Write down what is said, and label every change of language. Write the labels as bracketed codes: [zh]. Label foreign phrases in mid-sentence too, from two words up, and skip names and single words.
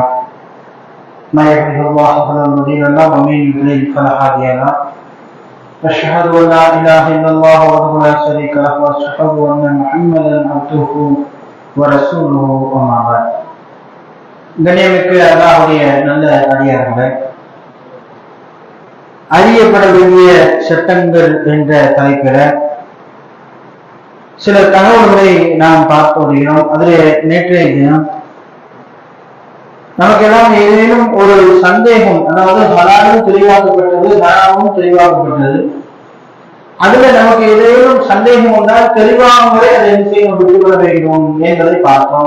[ar] من يهده الله فلا مضل له ومن يضلل فلا هادي له. أشهد أن لا إله إلا الله وحده لا شريك له وأشهد أن محمدا عبده ورسوله أما بعد. [ta] கண்ணியமிக்க அல்லாஹ்வுடைய நல்ல அடியார்களே, அறியப்பட வேண்டிய சட்டங்கள் என்ற தலைப்பில் சில தகவல்களை நாம் பார்த்து வருகிறோம். அதில் நேற்றைய தினம் நமக்கெல்லாம் ஏதேனும் ஒரு சந்தேகம், அதாவது ஹலாலும் தெளிவாக்கப்பட்டது, ஹராமும் தெளிவாக்கப்பட்டது, அதுல நமக்கு ஏதேனும் சந்தேகம் வந்தால் தெளிவாகவே அதை என்ன செய்ய விட்டுவிட வேண்டும் என்பதை பார்த்தோம்.